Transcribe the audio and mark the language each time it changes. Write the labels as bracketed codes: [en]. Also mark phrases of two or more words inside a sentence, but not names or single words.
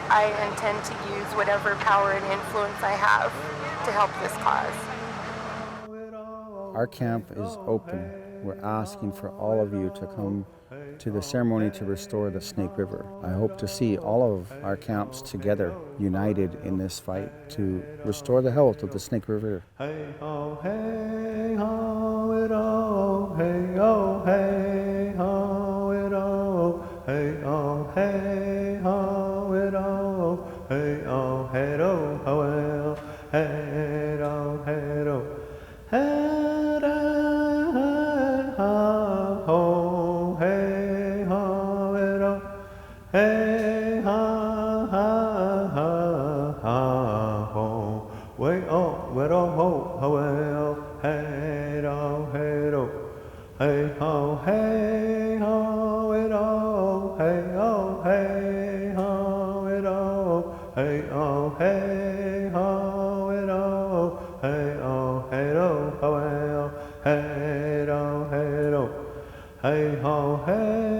[en] I intend to use whatever power and influence I have to help this cause. Our camp is open. We're asking for all of you to come to the ceremony to restore the Snake River. I hope to see all of our camps together, united in this fight to restore the health of the Snake River. Hey ho, hey ho, it oh, hey oh, hey ho, it oh, hey oh, hey ho, it oh, hey oh, hey oh, ho well, hey oh, hey oh, hey ho, hey ho, it oh, hey ha ha ha ha ho, way oh, way oh ho, ho well, hey oh, hey oh, hey ho, hey ho, it oh, hey oh, hey ho, it oh, hey oh, hey ho, it oh, hey oh, hey oh, ho well, hey oh, hey oh, hey ho, hey